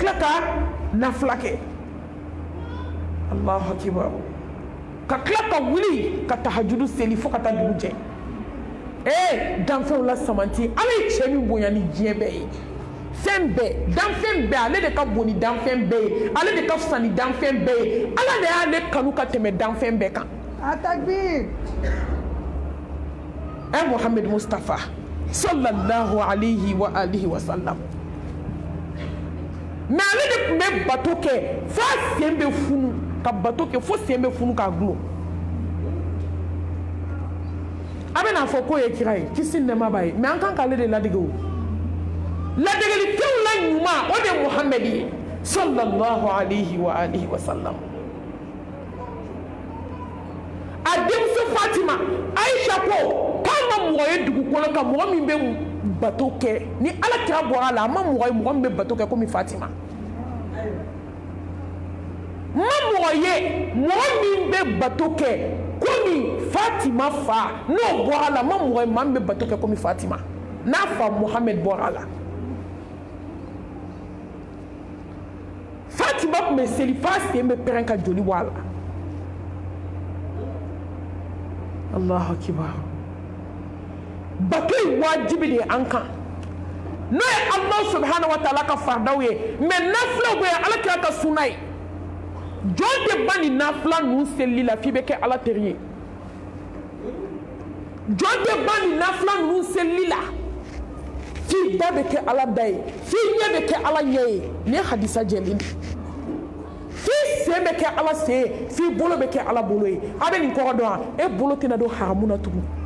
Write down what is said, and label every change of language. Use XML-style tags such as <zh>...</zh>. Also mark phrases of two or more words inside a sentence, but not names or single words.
<bm>tila ka nafila kɛ</bm> <ar>Allahu akbar</ar> <bm>ka tila ka wuli ka tahajudu seli fo ka taa dugu jɛ danfɛnw la samanti ala ye cɛ min bonya ni diɲɛ bɛɛ ye fɛn bɛɛ danfɛn bɛɛ ale de ka bon ni danfɛn bɛɛ ye ale de ka fisa ni danfɛn bɛɛ ye ala de y'ale kanu ka tɛmɛ danfɛn bɛɛ kan Takbir Muhammad Mustafa</bm> <ar>sallallahu alayhi wa alihi wa sallam</ar> <bm>mais ale de tun bɛ bato kɛ fo a sen bɛ funu ka bato kɛ fo sen bɛ funu k'a gulon a bɛ n'a fɔ k'o ye kira ye kisi nɛɛma b'a ye mais an kan k'ale de ladege o ladegelidenw la ɲuman o de ye Muhammad ye</bm> <ar>sallallahu alayhi wa alihi wa sallam</ar> <bm>a denmuso Fatima Aisha ko k'a ma mɔgɔ ye dugukolo kan mɔgɔ min bɛ bato kɛ ni ala kira bɔra a la a ma mɔgɔ ye mɔgɔ min bɛ bato kɛ komi Fatima ma mɔgɔ ye mɔgɔ min bɛ bato kɛ komi Fatima fa n'o bɔra a la ma mɔgɔ ye maa min bɛ bato kɛ komi Fatima n'a fa Muhammad bɔra a la Fatima tun bɛ seli f'a sen bɛ pɛrɛn ka joli bɔ a la</bm> <ar>Allahu akbar</ar> <bm>bato ye wajibi de ye an kan n'o ye</bm> <ar>Allah subhanahu wa ta'ala</ar> <bm>ka faridaw ye mais nafilaw bɛ ala kira ka sunna ye jɔn tɛ ban ni nafila ninnu selili la f'i bɛ kɛ ala teri ye jɔn tɛ ban ni nafila ninnu selili la f'i da bɛ kɛ ala da ye f'i ɲɛ bɛ kɛ ala ɲɛ ye ni ye hadisa jɛlen f'i sen bɛ kɛ ala sen ye f'i bolo bɛ kɛ ala bolo ye a bɛ nin kɔrɔ dɔn wa e bolo tɛna don haramu na tugun</bm>